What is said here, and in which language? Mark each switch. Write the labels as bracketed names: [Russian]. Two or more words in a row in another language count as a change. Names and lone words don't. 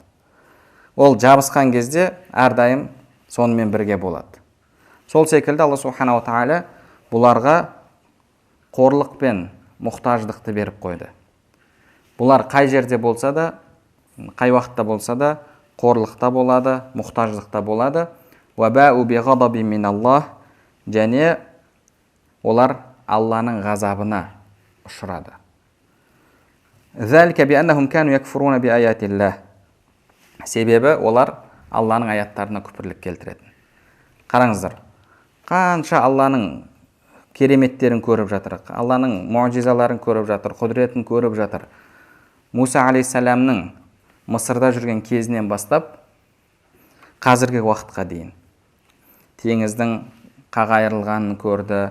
[Kazakh] Ол жабысқан кезде әрдайым сонымен бірге болады. Сол секілді Алла [Arabic] سبحانه وتعالى [Kazakh] бұларға қорлық пен мұқтаждықты беріп қойды. Бұлар қай жерде болса да, қай уақытта болса да, қорлықта болады, мұқтаждықта болады. [Arabic] وَبَاءُوا بِغَضَبٍ مِّنَ اللَّهِ. [Kazakh] Және олар Алланың ғазабына ұшырады. [Arabic] ذَلِكَ بِأَنَّهُمْ كَانُوا يَكْفُرُونَ بِآيَاتِ اللَّهِ. [Kazakh] Себебі олар Алланың аяттарына күпірлік келтіреді. Қараңыздар, қанша Алланың кереметтерін көріп жатыр, Алланың муъжизаларын көріп жатыр, құдіретін көріп жатыр. Муса алейхиссаламның Мысырда жүрген кезінен бастап қазіргі уақытқа дейін теңіздің қағайырылғанын көрді.